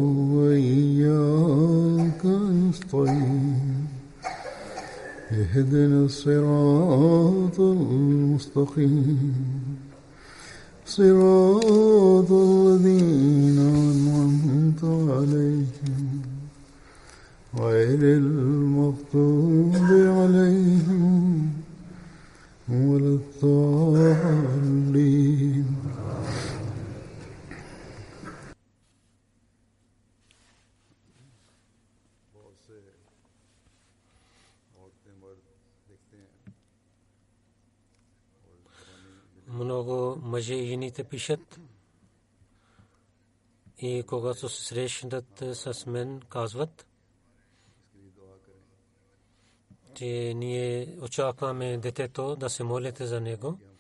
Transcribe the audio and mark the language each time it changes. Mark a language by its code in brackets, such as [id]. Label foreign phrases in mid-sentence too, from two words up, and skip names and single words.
[ar] وإياك نستعين اهدنا الصراط المستقيم صراط الذين أنعمت عليهم غير المغضوب عليهم ولا الضالين. [bg] Много мъже и жените пишат и когато се срещнат с мен казват, че ние очакваме детето да се молите за него